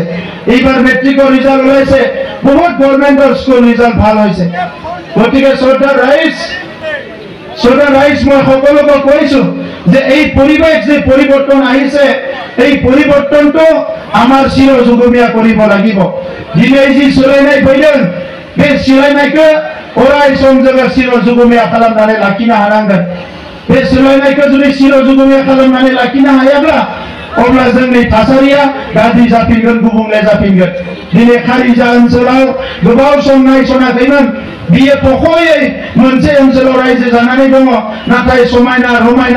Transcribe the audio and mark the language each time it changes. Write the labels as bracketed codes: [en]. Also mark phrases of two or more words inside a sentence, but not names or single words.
[as] এইবাৰ মেট্ৰিকৰ ৰিজাল্ট ওলাইছে, বহুত গভৰ্ণমেণ্টৰ স্কুল ৰিজাল্ট ভাল হৈছে। গতিকে শ্ৰদ্ধাৰ ৰাইজ, সদা ৰাইজ মই সকলোকে কৈছো যে এই পৰিৱেশ যে পৰিৱৰ্তন আহিছে এই পৰিৱৰ্তনটো আমাৰ চিৰ যুগমীয়া কৰিব লাগিব দিনে যি চলাইনাय [brx] फैदों बे सोलायनायखौ अराय सम जोङो चिर जुगमैया खालामनानै लाखिनो हानांगोन बे सोलायनायखौ जुदि चिर जुगमैया खालामनानै लाखिनो हायाब्ला अब्ला जोंनि थासारिया गाज्रि जाफिनगोन गुबुंले जाफिनगोन दिनै खारिजा ओनसोलाव गोबाव सम नायसनाखैमोन बियो थखयै मोनसे ओनसोलाव रायजो जानानै दङ नाथाय समायना रमायना